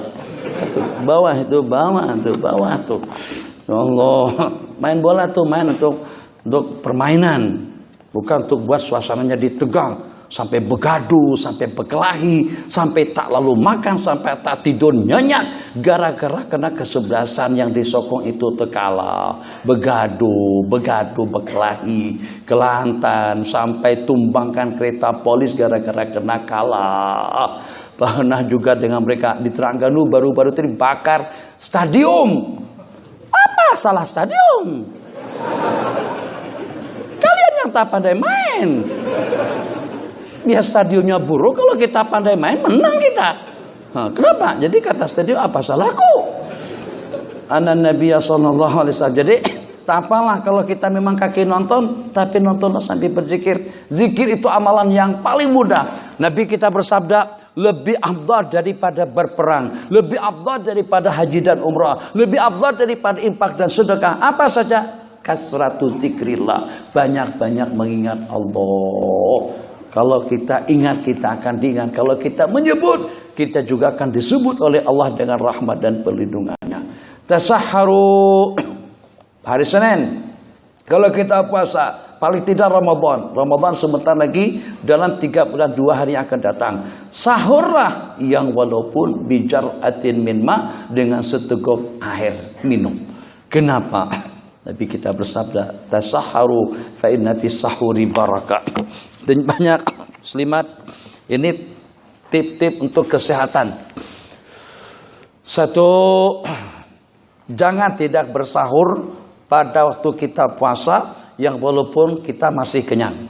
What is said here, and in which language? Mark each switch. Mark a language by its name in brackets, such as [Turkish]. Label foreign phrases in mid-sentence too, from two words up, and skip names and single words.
[Malay] Bawah itu, bawah tuh. Ya Allah, main bola tuh main untuk permainan, bukan untuk buat suasananya ditegang. Sampai begaduh, sampai berkelahi, sampai tak lalu makan, sampai tak tidur nyenyak. Gara-gara kena kesebelasan yang disokong itu terkalah. Begaduh, berkelahi, kelantan, sampai tumbangkan kereta polis gara-gara kena kalah. Pernah juga dengan mereka di Terengganu baru-baru tadi bakar stadium. Apa salah stadium? Kalian yang tak pandai main. Ya stadionnya buruk, kalau kita pandai main menang kita. Nah, kenapa? Jadi kata stadion apa salahku? [Arabic] عن النبي صلى الله عليه وسلم. [Malay] Jadi tak apalah kalau kita memang kaki nonton, tapi nontonlah sambil berzikir. Zikir itu amalan yang paling mudah. Nabi kita bersabda, lebih afdal daripada berperang, lebih afdal daripada haji dan umrah, lebih afdal daripada infak dan sedekah. Apa saja? [Arabic] كثرة ذكر الله, [Malay] banyak-banyak mengingat Allah. Kalau kita ingat, kita akan diingat. Kalau kita menyebut, kita juga akan disebut oleh Allah dengan rahmat dan perlindungannya. Tasahharu hari Senin. Kalau kita puasa, paling tidak Ramadan. Ramadan sebentar lagi, dalam 3 bulan 2 hari yang akan datang. Sahurlah yang walaupun [Arabic] بجرعة من ماء, [Malay] dengan seteguk air minum. Kenapa? Nabi kita bersabda, [Arabic] تسحروا فإن في السحور بركة. [Malay] Dan banyak muslimat, ini tip-tip untuk kesehatan. 1, jangan tidak bersahur pada waktu kita puasa yang walaupun kita masih kenyang.